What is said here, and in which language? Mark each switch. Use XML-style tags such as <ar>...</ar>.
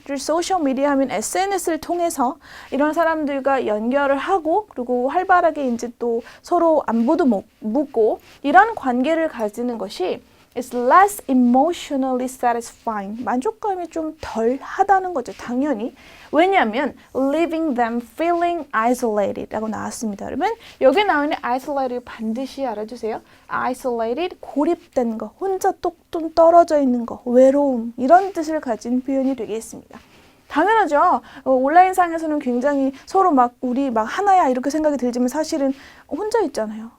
<ko>Through social media 하면 SNS를 통해서 이런 사람들과 연결을 하고 그리고 활발하게 이제 또 서로 안부도 묻고 이런 관계를 가지는 것이</ko> <en>It's less emotionally satisfying.</en> <ko>만족감이 좀 덜 하다는 거죠. 당연히. 왜냐하면</ko> <en>leaving them feeling isolated</en> <ko>라고 나왔습니다. 여러분, 여기 나오는 isolated 반드시 알아주세요. isolated, 고립된 거, 혼자 뚝뚝 떨어져 있는 거, 외로움 이런 뜻을 가진 표현이 되겠습니다. 당연하죠. 온라인상에서는 굉장히 서로 막 우리 막 하나야 이렇게 생각이 들지만 사실은 혼자 있잖아요.</ko>